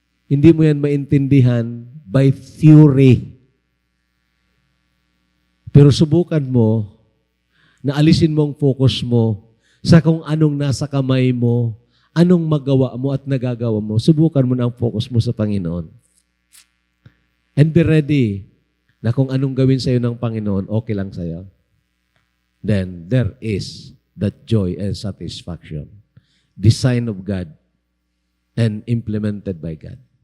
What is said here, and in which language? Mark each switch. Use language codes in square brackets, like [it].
[tl] Hindi mo yan maintindihan [en] by theory. [tl] Pero subukan mo na alisin mo ang focus mo sa kung anong nasa kamay mo anong magawa mo at nagagawa mo, subukan mo na ang focus mo sa Panginoon. [en] And be ready [tl] na kung anong gawin sa'yo ng Panginoon, okay lang sa'yo. [en] Then, there is that joy and satisfaction. Design of God and implemented by God.